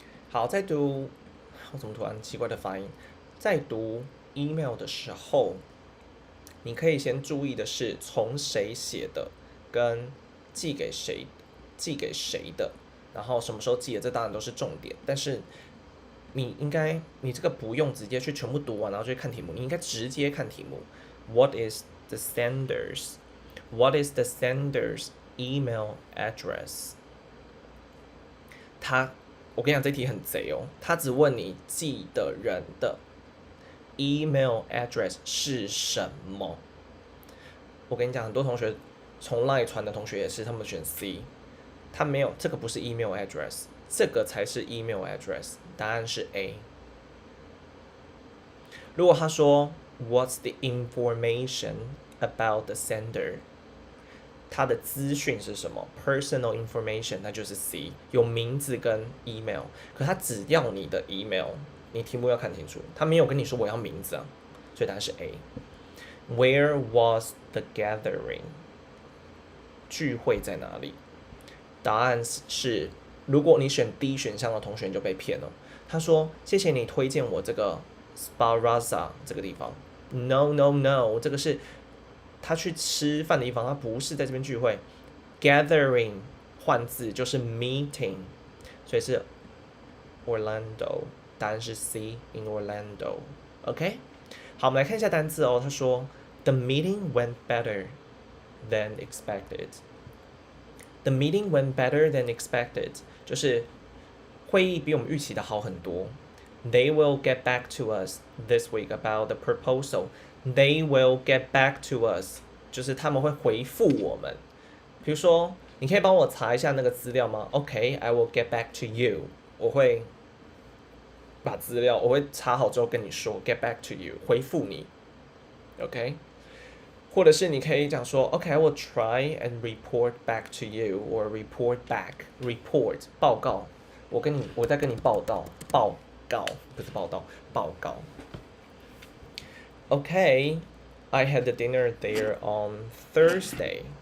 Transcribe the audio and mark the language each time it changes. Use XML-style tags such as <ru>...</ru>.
<zh>好，在读，我怎么突然奇怪的发音？在读 email 的时候，你可以先注意的是从谁写的，跟寄给谁的，然后什么时候寄的，这当然都是重点。但是你这个不用直接去全部读完，然后就去看题目，你应该直接看题目。</zh> <en>What is the sender's email address？</en> <zh>我跟你讲，这题很贼哦，他只问你寄的人的 email address 是什么。我跟你讲，很多同学从 LINE 传的同学也是，他们选 C， 他没有，这个不是 email address， 这个才是 email address， 答案是 A。如果他说</zh> <en>What's the information about the sender？</en> <zh>它的资讯是什么 ？Personal information， 那就是 C， 有名字跟 email。可他只要你的 email， 你题目要看清楚，他没有跟你说我要名字啊，所以答案是 A。</zh> <en>Where was the gathering？</en> <zh>聚会在哪里？答案是，如果你选 D 选项的同学你就被骗了。他说谢谢你推荐我这个 Sparaza 这个地方。 No， 这个是他去吃饭的地方，他不是在这边聚会。 Gathering 换字就是 meeting， 所以是 Orlando， 答案是 C in Orlando。OK， 好，我们来看一下单字哦。他说</zh> <en>The meeting went better than expected。 The meeting went better than expected，</en> <zh>就是会议比我们预期的好很多。</zh> <en>They will get back to us this week about the proposal。They will get back to us，</en> <zh>就是他们会回复我们。比如说，你可以帮我查一下那个资料吗 ？</zh> <en>OK，I will get back to you。</en> <zh>我会把资料，我会查好之后跟你说 ，</zh> <en>get back to you，</en> <zh>回复你。</zh> <en>OK，</en> <zh>或者是你可以讲说</zh> <en>，OK，I will try and report back to you，or report back，report 报告。</en> <zh>我在跟你报告不是报道，报告。</zh> <en>Okay, I had the dinner there on Thursday.</en>